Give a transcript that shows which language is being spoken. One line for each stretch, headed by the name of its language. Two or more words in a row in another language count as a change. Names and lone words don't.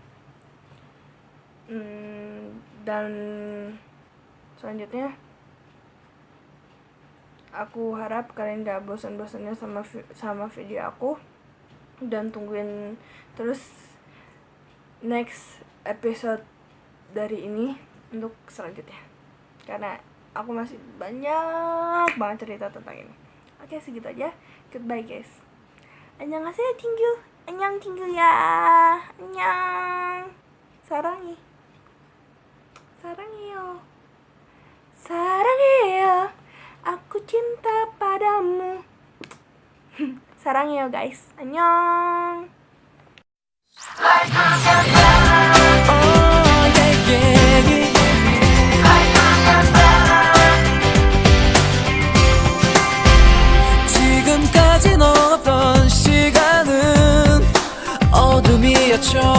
Indonesian: Dan selanjutnya aku harap kalian gak bosan-bosannya sama video aku, dan tungguin terus
English: next episode
Indonesian: dari ini untuk selanjutnya, karena aku masih banyak banget cerita tentang ini. Oke, segitu aja.
English: Goodbye guys.
Korean: 안녕하세요 친구. 안녕 친구야. 안녕. 사랑해요.
Indonesian: Aku cinta padamu.
Korean: 사랑해요 guys. 안녕. 지금까지 넣었던 시간은 어둠이었죠.